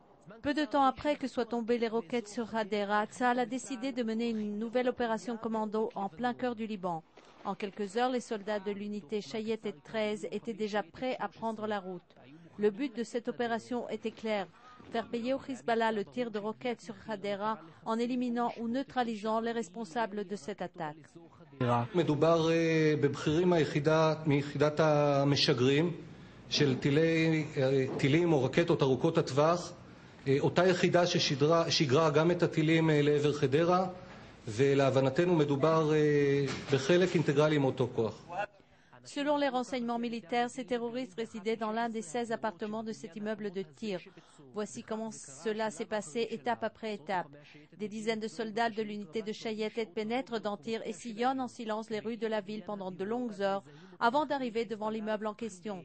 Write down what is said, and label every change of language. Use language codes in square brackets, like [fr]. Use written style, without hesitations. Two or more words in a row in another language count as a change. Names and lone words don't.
[fr] Peu de temps après que soient tombées les roquettes sur Hadera, Tsahal a décidé de mener une nouvelle opération commando en plein cœur du Liban. En quelques heures, les soldats de l'unité Chayet et 13 étaient déjà prêts à prendre la route. Le but de cette opération était clair, faire payer au Hezbollah le tir de roquettes sur Hadera en éliminant ou neutralisant les responsables de cette attaque. [he] מדובר בבכירים מיחידת המשגרים של טילים או רקטות ארוכות הטווח, אותה יחידה ששיגרה גם את הטילים לעבר חדרה, ולהבנתנו מדובר בחלק אינטגרלי מאותו כוח. [fr] Selon les renseignements militaires, ces terroristes résidaient dans l'un des 16 appartements de cet immeuble de tir. Voici comment cela s'est passé étape après étape. Des dizaines de soldats de l'unité de Chayet pénètrent dans Tir et sillonnent en silence les rues de la ville pendant de longues heures avant d'arriver devant l'immeuble en question.